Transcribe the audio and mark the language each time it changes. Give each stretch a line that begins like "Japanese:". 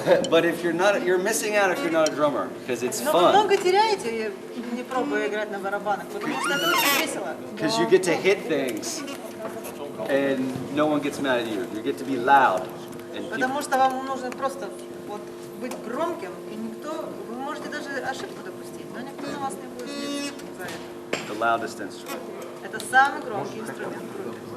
English: But if you're missing out if you're not a drummer, because it's
Russian: Но вы
English: fun.
Russian: много теряете, не пробуя играть на барабанах, потому что это очень весело.
English: Because you get to hit things, and no one gets mad at you. You get to be loud, and people,
Russian: Потому что вам нужно просто вот быть громким, и никто, вы можете даже ошибку допустить, но никто на вас не будет злиться за это.
English: the loudest instrument,
Russian: Это самый громкий инструмент в группе.